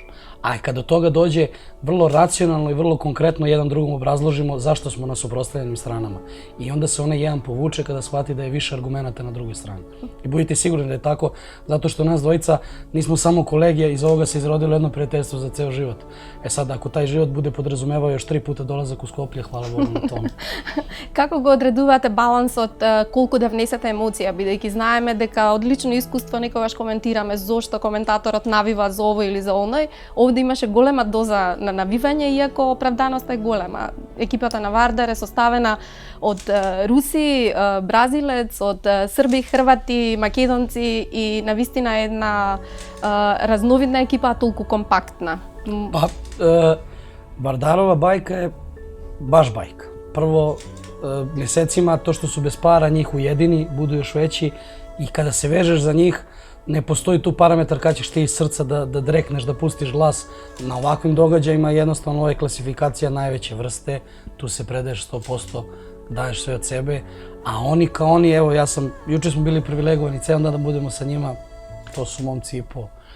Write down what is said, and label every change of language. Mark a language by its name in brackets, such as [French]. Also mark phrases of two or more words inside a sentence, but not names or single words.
[Serbian] A kad do toga dođe, vrlo racionalno i vrlo konkretno jedan drugom obrazložimo zašto smo na suprotstavljenim stranama. I onda se onaj jedan povuče kada shvati da je više argumenata na drugoj strani. I budite sigurni da je tako, zato što nas dvojica nismo samo kolege, iz ovoga se izrodilo jedno prijateljstvo za ceo život. E sad, ako taj život bude podrazumevao još 3 puta dolazak u Skoplje, hvala Bogu na tome. [Macedonian] Како го одредувате балансот, колку да внесете емоција, бидејќи знаеме дека од лично искуство некогаш коментираме зошто коментаторот навива за ово или за оној. Овде имаше голема доза на навивање, иако оправданоста е голема. Екипата на Вардар е составена од руси, бразилец, од срби, хрвати, македонци и навистина една разновидна екипа, толку компактна. [Serbian] Pa, Vardarova bajka je baš bajka. Prvo, mjesecima to što su bez para njih ujedini, budu još veći i kada se vežeš za njih, ne postoji tu parametar kada ćeš ti iz srca da drekneš, da pustiš glas. Na ovakvim događajima jednostavno ovo je klasifikacija najveće vrste, tu se predaješ 100%, daješ sve od sebe, a oni kao oni, evo juče smo bili privilegovani ceo dan da budemo sa njima, to su momci i po.